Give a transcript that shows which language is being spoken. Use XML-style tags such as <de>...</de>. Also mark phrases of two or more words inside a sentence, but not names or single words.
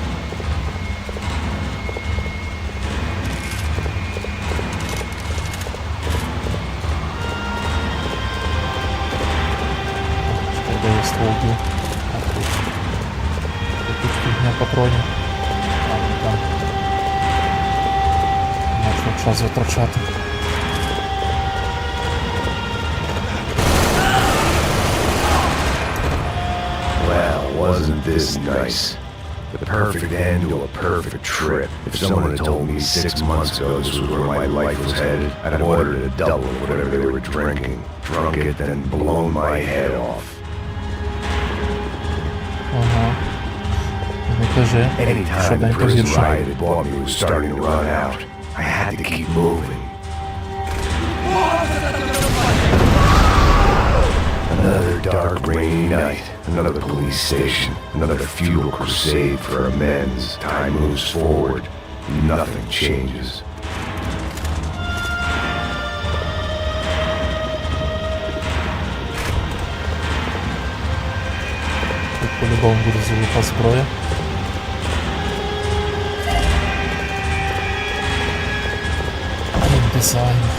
<uk>Чекай, де я ствол б'ю? А, тут. Тут фігня патронів. А, ну там. Можна час витрачати.</uk> <en>Well, wasn't this nice? The perfect end to a perfect trip. If someone had told me 6 months ago this was where my life was headed, I'd have ordered a double of whatever they were drinking, drunk it, then blown my head off.</en> <uk>Ага. Не кажи,</uk> <en>Anytime the</en> <uk>швиденько</uk> <en>prison</en> <uk>гірше.</uk> <en>riot had bought me was starting to run out, I had to keep moving. Another dark, rainy night, another police station, another futile crusade for amends. Time moves forward, nothing changes.</en> <uk>Тут по-любому буде золота зброя. Дизайн.</uk>